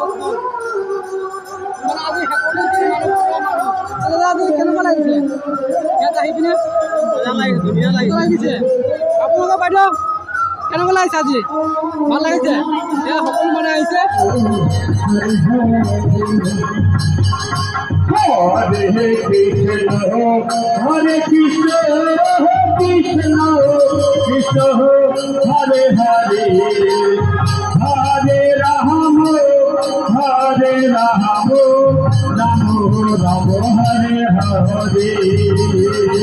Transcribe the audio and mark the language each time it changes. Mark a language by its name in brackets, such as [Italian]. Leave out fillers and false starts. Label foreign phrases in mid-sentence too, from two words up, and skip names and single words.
[Assamese] মানে আজি শেষৰ দিন মানুহ আজি কেনেকুৱা লাগিছে ইয়াত আহি পিনে ধুনীয়া লাগিছে আপোনালোকৰ বাইদেউ কেনেকুৱা লাগিছে আজি ভাল লাগিছে এয়া সকলো মানে আহিছে [Sanskrit] Hare Krishna, Krishna Krishna, Hare Hare, Hare Rama, Hare Rama, Rama Rama, Hare Hare.